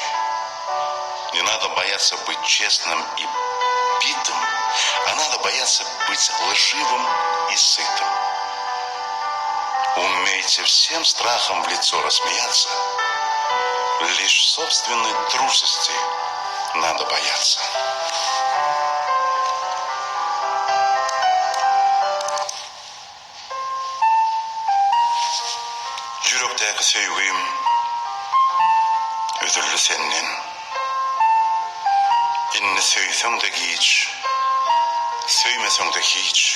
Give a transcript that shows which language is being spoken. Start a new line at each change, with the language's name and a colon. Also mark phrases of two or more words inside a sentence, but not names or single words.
Russian: Не надо бояться быть честным и битым, а надо бояться быть лживым и сытым. Умейте всем страхом в лицо рассмеяться, лишь собственной трусости надо бояться.
Turkish: Yürekteki sevgim üzüldü senden. İnni söysem de hiç, söymesem de hiç.